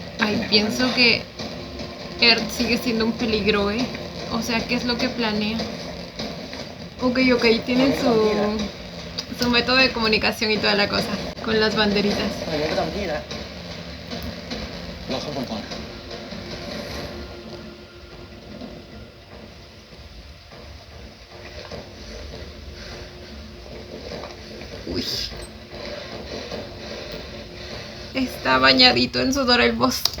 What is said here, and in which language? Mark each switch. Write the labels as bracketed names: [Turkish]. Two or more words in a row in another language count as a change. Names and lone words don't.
[Spanish] Ay, pienso que Earth sigue siendo un peligro, ¿eh? O sea, ¿qué es lo que planea? Ok, tienen su método de comunicación y toda la cosa, con las banderitas. [Thai] ทำไมไม่จำที่แล้วเราเข้าบนก่อน [Spanish] Uy. Está bañadito en sudor el boss.